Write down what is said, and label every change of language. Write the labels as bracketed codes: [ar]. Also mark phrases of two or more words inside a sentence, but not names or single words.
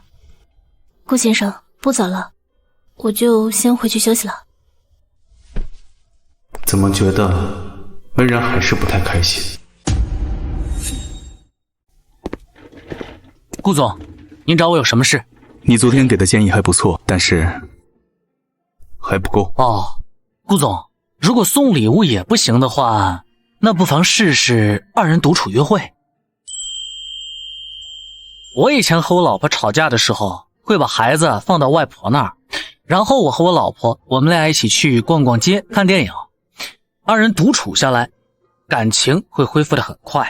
[zh] 顧先生，不早了，我就先回去休息了。怎麼覺得溫然還是不太開心？顧總，您找我有什麼事？你昨天給的建議還不錯，但是還不夠。哦，顧總，如果送禮物也不行的話，那不妨試試2人獨處約會。我以前和我老婆吵架的時候，會把孩子放到外婆那兒，然後我和我老婆，我們倆一起去逛逛街、看電影。2人獨處下來，感情會恢復得很快。